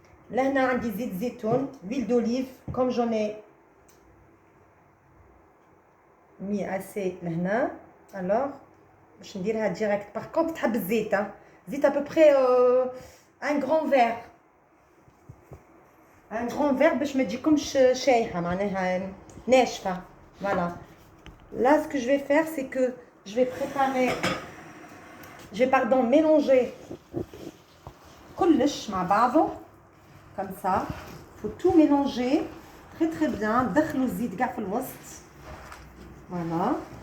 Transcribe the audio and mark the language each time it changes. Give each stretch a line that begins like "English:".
French: Là, on a des zitoun, l'huile d'olive, comme j'en ai mis assez là. Alors, je vais dire direct. Par contre, tu as besoin de zit à peu près un grand verre. ان غران فيغ
Arabic: باش ما تجيكمش شايحه معناها ناشفه.
French: فوالا. Là, ce que je vais faire, c'est que je vais préparer, je vais pardon mélanger
Arabic: كلش مع بعضه
French: comme ça. Faut tout mélanger très très bien.
Arabic: دخلوا الزيت كاع في الوسط.
French: Voilà.